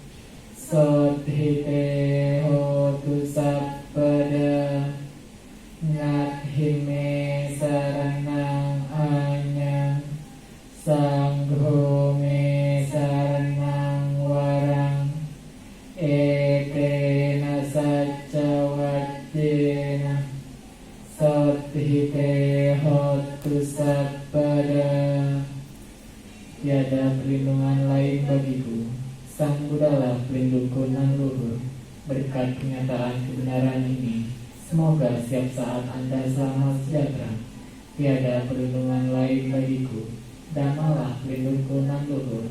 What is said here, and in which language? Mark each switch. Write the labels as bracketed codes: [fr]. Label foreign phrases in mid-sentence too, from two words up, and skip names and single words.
[pi] Sothite Hotu Sabbada Nathime Saranang Anya Sangho me Saranang Warang Ekena Saccawacena Sothite Hotu Sabbada. [id] Tiada perlindungan lain bagiku, Sang Buddhalah pelindungku nan luhur. Berkat kenyataan kebenaran ini, semoga setiap saat Anda selamat sejahtera. Tiada perlindungan lain bagiku, Dhammalah pelindungku nan luhur.